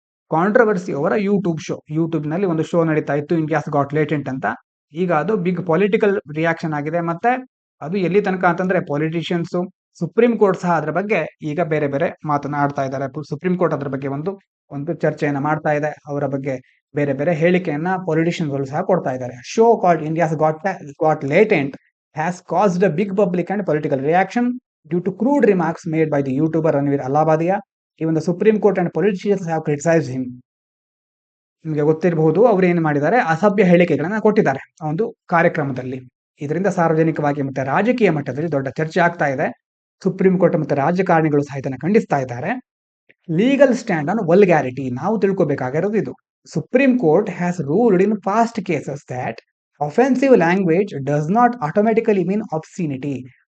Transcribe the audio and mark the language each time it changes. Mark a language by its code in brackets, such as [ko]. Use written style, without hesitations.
[kn] Controversy ಅವರ YouTube ನಲ್ಲಿ ಒಂದು ಶೋ ನಡೀತಾ ಇತ್ತು, ಇಂಡಿಯಾಸ್ ಗಾಟ್ ಲೇಟೆಂಟ್ ಅಂತ. ಈಗ ಅದು [en] big political reaction [kn] ಆಗಿದೆ. ಮತ್ತೆ ಅದು ಎಲ್ಲಿ ತನಕ ಅಂತಂದ್ರೆ ಪೊಲಿಟಿಷಿಯನ್ಸ್, ಸುಪ್ರೀಂ ಕೋರ್ಟ್ ಸಹ ಅದರ ಬಗ್ಗೆ ಈಗ ಬೇರೆ ಬೇರೆ ಮಾತನಾಡ್ತಾ ಇದ್ದಾರೆ. ಸುಪ್ರೀಂ ಕೋರ್ಟ್ ಅದರ ಬಗ್ಗೆ ಒಂದು ಚರ್ಚೆಯನ್ನ ಮಾಡ್ತಾ ಇದೆ. ಅವರ ಬಗ್ಗೆ ಬೇರೆ ಬೇರೆ ಹೇಳಿಕೆಯನ್ನ ಪೊಲಿಟಿಷಿಯನ್ಸ್ ಗಳು ಸಹ ಕೊಡ್ತಾ ಇದ್ದಾರೆ. [en] Show called India's got latent has caused a big public and political reaction due to crude remarks made by the YouTuber Ranveer Allahabadiya. Even the Supreme Court and politicians have criticized him. [kn] ನಿಮಗೆ ಗೊತ್ತಿರಬಹುದು, ಅವರು ಏನು ಮಾಡಿದ್ದಾರೆ, ಅಸಭ್ಯ ಹೇಳಿಕೆಗಳನ್ನ ಕೊಟ್ಟಿದ್ದಾರೆ ಆ ಒಂದು ಕಾರ್ಯಕ್ರಮದಲ್ಲಿ. ಇದರಿಂದ ಸಾರ್ವಜನಿಕವಾಗಿ ಮತ್ತೆ ರಾಜಕೀಯ ಮಟ್ಟದಲ್ಲಿ ದೊಡ್ಡ ಚರ್ಚೆ ಆಗ್ತಾ ಇದೆ. ಸುಪ್ರೀಂ ಕೋರ್ಟ್ ಮತ್ತೆ ರಾಜಕಾರಣಿಗಳು ಸಹ ಇದನ್ನ ಖಂಡಿಸ್ತಾ ಇದ್ದಾರೆ. [en] Legal stand on vulgarity. [kn] ನಾವು ತಿಳ್ಕೊಬೇಕಾಗಿರೋದು ಇದು. [en] Supreme Court has ruled in past cases that offensive language does not automatically mean obscenity.